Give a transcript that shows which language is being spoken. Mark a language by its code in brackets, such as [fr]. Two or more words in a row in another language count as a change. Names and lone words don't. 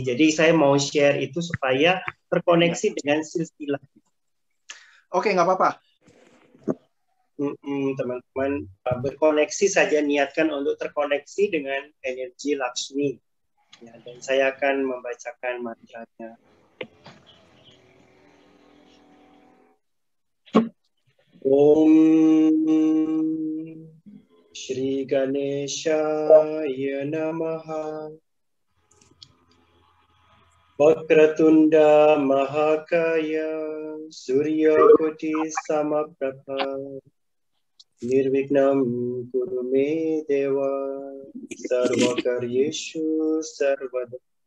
[id] Jadi saya mau share itu supaya terkoneksi dengan silsilah. Oke, nggak apa-apa. Teman-teman berkoneksi saja, niatkan untuk terkoneksi dengan energi Laksmi. Ya, dan saya akan membacakan mantranya. [sa] Om Shri Ganeshaya Namaha. Vakratunda Mahakaya Surya Koti Samaprabha Nirvignam Kurume Deva Sarvakaryeshu Sarvada.